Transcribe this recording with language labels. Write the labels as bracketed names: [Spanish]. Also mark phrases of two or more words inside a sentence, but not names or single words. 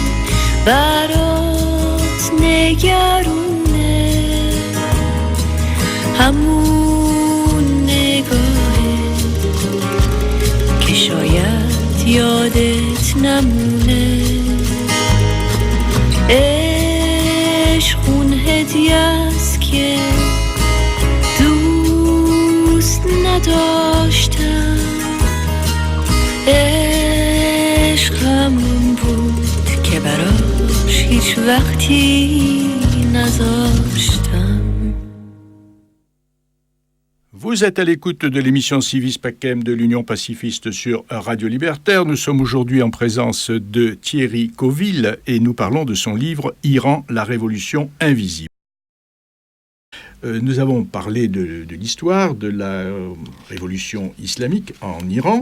[Persian] برات نگرونه همون نگاهه که شاید یادت نمونه عشق اون هدیه است که دوست نداشتم عشق همون بود که براش هیچ وقتی نذاشتم. [French] Vous êtes à l'écoute de l'émission Civis Pacem de l'Union pacifiste sur Radio Libertaire. Nous sommes aujourd'hui en présence de Thierry Coville et nous parlons de son livre « Iran, la révolution invisible ». Nous avons parlé de l'histoire de la révolution islamique en Iran.